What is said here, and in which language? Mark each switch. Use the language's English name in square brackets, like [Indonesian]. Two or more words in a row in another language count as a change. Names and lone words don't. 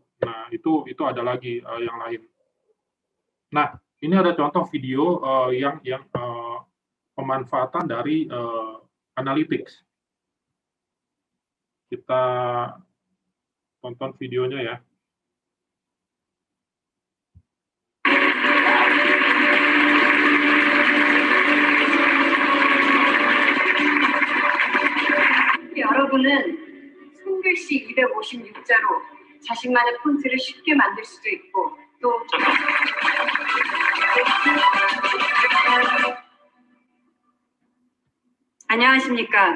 [Indonesian] Nah, itu ada lagi yang lain. Nah, ini ada contoh video yang pemanfaatan dari analytics. Kita tonton videonya ya. [Korean] 여러분은 손글씨 256자로 자신만의 폰트를 쉽게 만들 수도 있고 또 안녕하십니까.